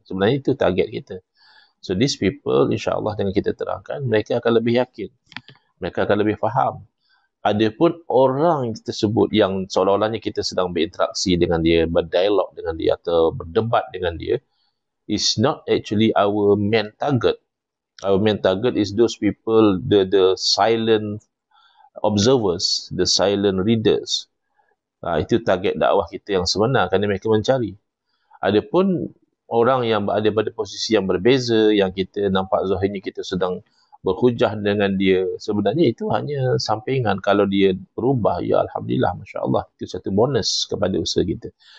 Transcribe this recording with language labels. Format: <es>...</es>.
<ms>Sebenarnya itu target kita.</ms> <en>So these people,</en> <ms>insyaAllah dengan kita terangkan, mereka akan lebih yakin, mereka akan lebih faham. Adapun orang tersebut yang seolah-olahnya kita sedang berinteraksi dengan dia, berdialog dengan dia atau berdebat dengan dia,</ms> <en>is not actually our main target. Our main target is those people, the silent observers, the silent readers.</en> <ms>Itu target dakwah kita yang sebenar, kerana mereka mencari. Adapun orang yang berada pada posisi yang berbeza, yang kita nampak zahirnya kita sedang berhujah dengan dia, sebenarnya itu hanya sampingan. Kalau dia berubah, ya Alhamdulillah, Masya Allah, itu satu bonus kepada usaha kita.</ms>